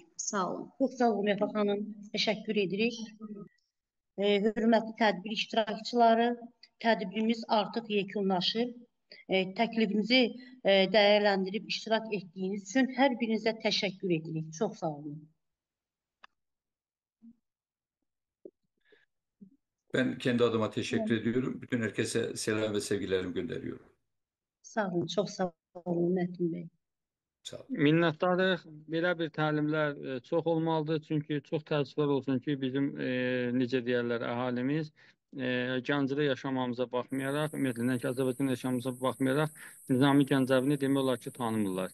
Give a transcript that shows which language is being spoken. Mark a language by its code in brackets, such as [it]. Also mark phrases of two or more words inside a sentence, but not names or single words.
[az] Sağ olun. Çox sağ olun Nəfər xanım. Təşəkkür edirik. Hörmətli tədbir iştirakçıları, tədbirimiz artıq yekunlaşır. Təklifimizi dəyərləndirib iştirak etdiyiniz üçün hər birinizə təşəkkür edirik. Çox sağ olun. [tr] Ben kendi adıma teşekkür ediyorum. Bütün herkese selam ve sevgilerimi gönderiyorum. [az] Sağ olun, çox sağ olun Mətin bəy. Sağ olun. Minnətdarıq. Belə bir təlimlər çox olmalıdır. Çünki çox təəssüflər olsun ki, bizim necə deyərlər, əhalimiz Gəncədə yaşamamıza baxmayaraq, ümumiyyətlə ki, Azərbaycan yaşamamıza baxmayaraq Nizami Gəncəvini demək olar ki, tanımırlar.